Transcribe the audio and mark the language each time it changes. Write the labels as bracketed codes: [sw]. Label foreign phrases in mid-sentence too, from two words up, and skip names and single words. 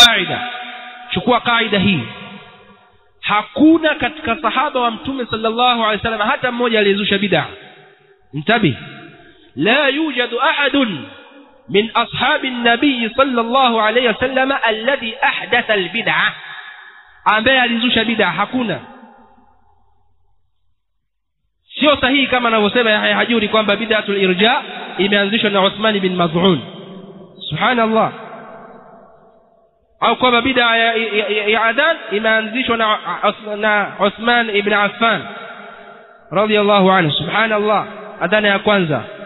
[sw] qaida, chukua qaida hii. Hakuna katika sahaba wa mtume [ar] صلى الله عليه وسلم [sw] hata mmoja aliyezusha bid'a. [ar] انتبه لا يوجد أحد من أصحاب النبي صلى الله عليه وسلم الذي أحدث البدعة, [sw] ambaye alizusha bid'a, hakuna. Sio sahihi kama anavyosema Yahya Hajuri kwamba [ar] بدعة الإرجاء [sw] imeanzishwa na Uthman bin Maz'un, subhanallah, au kwamba bid'a ya adhan imeanzishwa na Uthman ibn Affan [ar] رضي الله عنه, [sw] subhanallah, adhana ya kwanza.